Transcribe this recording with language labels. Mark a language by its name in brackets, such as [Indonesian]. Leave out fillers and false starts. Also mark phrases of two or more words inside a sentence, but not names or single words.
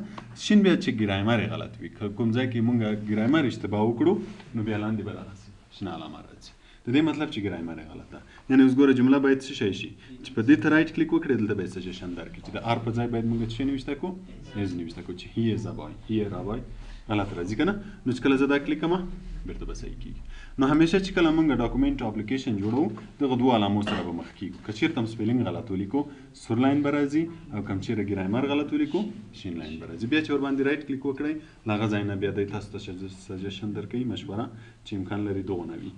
[Pashto] شین بیا چې ګرامر یې غلط وي، که کوم ځای کې مونږ ګرامر اشتباه وکړو نو بیا لاندې به دغسې شنه علامه راځي. د دې مطلب چې ګرامر یې غلط ده. یعنې اوس ګوره جمله باید څه شی شي چې په دې ته [English] right click [Pashto] وکړې دلته به یې سجیشن درکړي چې د آر په ځای باید مونږ څه شی نویشته کړو، ایز نویشته کړو چې [English] he is a boy, he are a boy [Pashto] غلط راځي که نه. نو چې کله زه دا کلیک کړم بېرته به صحیح کېږي. نو همیشه چې کله موږ ډاکومنټ او اپلیکیشن جوړو دغه دوه علامو سره به مخ کېږو. که چېرته هم سپیلینګ غلط ولیکو سور لاین به راځي، او که هم چېرې ګرامر غلط ولیکو شین لاین به راځي. بیا چې ورباندې [English] right click [Pashto] وکړئ له هغه ځای نه بیا دی تاسو ته سجیشن درکوي، مشوره چې امکان لري دغه نه وي.